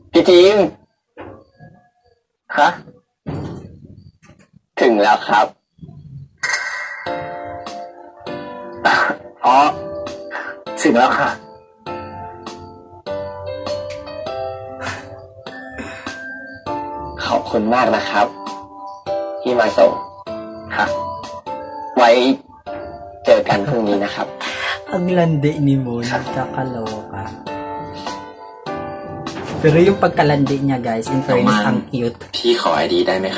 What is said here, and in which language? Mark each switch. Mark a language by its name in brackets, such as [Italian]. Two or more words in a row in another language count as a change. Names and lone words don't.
[Thai] ทีมคะถึงแล้วครับอ๋อถึงแล้วค่ะขอบคุณมากนะครับที่มาส่งค่ะไว้เจอกันพรุ่งนี้นะครับ [Filipino] Ang landi ni Moon, nakakaloka. Pero yung pagkalandi niya guys, [English] in fairness, [Filipino] ang cute. [Thai] พี่ขอไอดีได้ไหมคะ